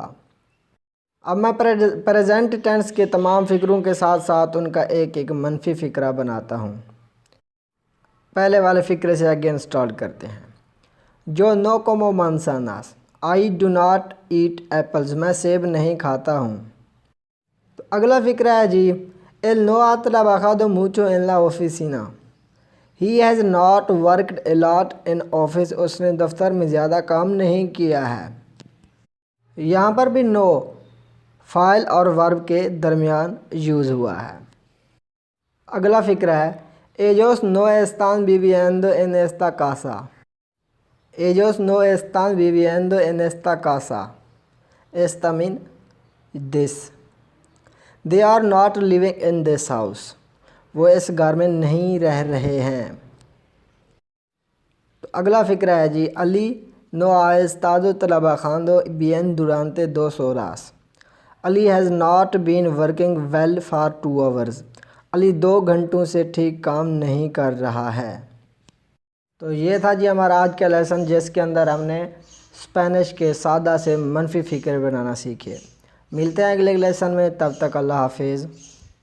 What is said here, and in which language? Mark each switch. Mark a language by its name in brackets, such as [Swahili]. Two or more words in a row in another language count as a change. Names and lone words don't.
[Urdu] اب میں [English] present tense [Urdu] کے تمام فقروں کے ساتھ ساتھ ان کا ایک منفی فقرہ بناتا ہوں۔ پہلے والے فقرے سے [English] again start [Urdu] کرتے ہیں۔ [Spanish] yo no como manzanas, [English] I do not eat apples, [Urdu] میں سیب نہیں کھاتا ہوں۔ تو اگلا فقرہ ہے جی [Spanish] él no ha trabajado mucho en la oficina، [English] he has not worked a lot in office، [Urdu] اس نے دفتر میں زیادہ کام نہیں کیا ہے۔ یہاں پر بھی نو فاعل اور ورب کے درمیان یوز ہوا ہے۔ اگلا فقرہ ہے [Spanish] ellos no están viviendo en esta casa، ellos no están viviendo en esta casa، esta [English] mean this، they are not living in this house، [Urdu] وہ اس گھر میں نہیں رہ رہے ہیں۔ تو اگلا فقرہ ہے جی [Spanish] علی no ha estado trabajando bien durante 2 horas، [English] علی has not been working well for 2 hours، [Urdu] علی 2 گھنٹوں سے ٹھیک کام نہیں کر رہا ہے۔ تو یہ تھا جی ہمارا آج کا لیسن، جس کے اندر ہم نے اسپینش کے سادہ سے منفی فقرے بنانا سیکھے۔ ملتے ہیں اگلے لیسن میں، تب تک اللہ حافظ۔